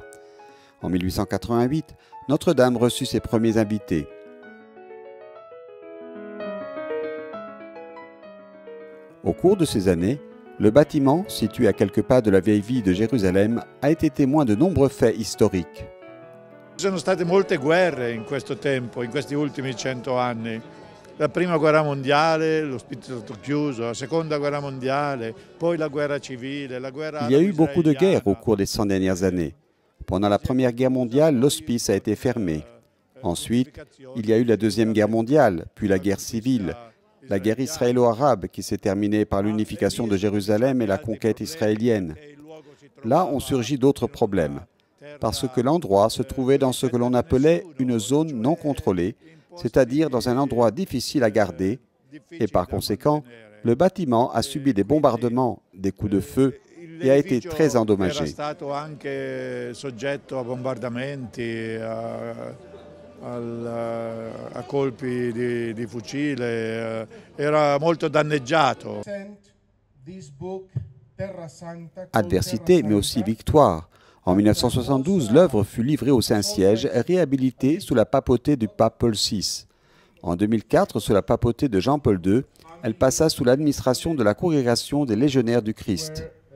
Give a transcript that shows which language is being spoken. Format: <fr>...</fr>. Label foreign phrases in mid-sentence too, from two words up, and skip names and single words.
<fr>En 1888, Notre-Dame reçut ses premiers invités. Au cours de ces années, le bâtiment, situé à quelques pas de la vieille ville de Jérusalem, a été témoin de nombreux faits historiques.</fr> <it>Ci sono state molte guerre in questo tempo, in questi ultimi 100 anni. La prima guerra mondiale, l'ospizio è stato chiuso, la seconda guerra mondiale, poi la guerra civile, la guerra</it> <fr>Il y a eu beaucoup de guerres au cours des 100 dernières années. Pendant la Première Guerre mondiale, l'hospice a été fermé. Ensuite, il y a eu la Deuxième Guerre mondiale, puis la guerre civile, la guerre israélo-arabe qui s'est terminée par l'unification de Jérusalem et la conquête israélienne. Là ont surgi d'autres problèmes, parce que l'endroit se trouvait dans ce que l'on appelait une zone non contrôlée, c'est-à-dire dans un endroit difficile à garder, et par conséquent, le bâtiment a subi des bombardements, des coups de feu, et a été très endommagé.</fr> <it>A colpi di fucile, era molto danneggiato.</it> <fr>Adversité, mais aussi victoire. En 1972, l'œuvre fut livrée au Saint-Siège, réhabilitée sous la papauté du pape Paul VI. En 2004, sous la papauté de Jean-Paul II, elle passa sous l'administration de la Congrégation des Légionnaires du Christ.</fr>